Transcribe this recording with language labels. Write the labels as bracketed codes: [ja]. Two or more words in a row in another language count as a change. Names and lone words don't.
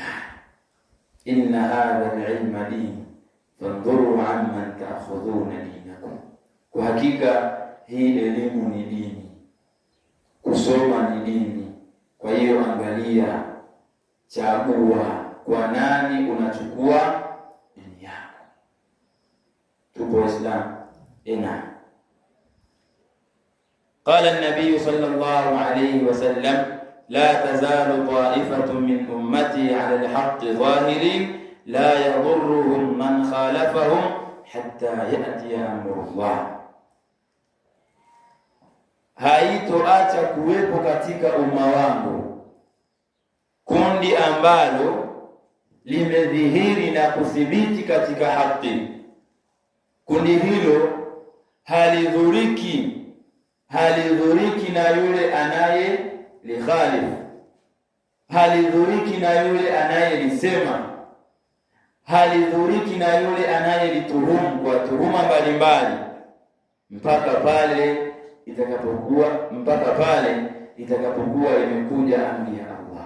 [ar] إن هذا العلم دين فانظروا عمن تأخذون دينكم, [sw] kwa hakika hii elimu ni dini, [ar] kusoma ni dini. [sw] Kwa hiyo angalia, chagua kwa nani unachukua dini yako. Tupo Islam. [ar] قال النبي صلى الله عليه وسلم لا تزال طائفة من أمتي على الحق ظاهرين لا يضرهم من خالفهم حتى يأتي أمر الله, [sw] haitoacha kuwepo katika umma wangu kundi ambalo limedhihiri na kuthibiti katika haki. Kundi hilo halidhuriki na yule anaye likhalifu, halidhuriki na yule anayelisema, halidhuriki na yule anayelituhumu kwa tuhuma mbalimbali, mpaka pale itakapokuwa imekuja amri ya Allah.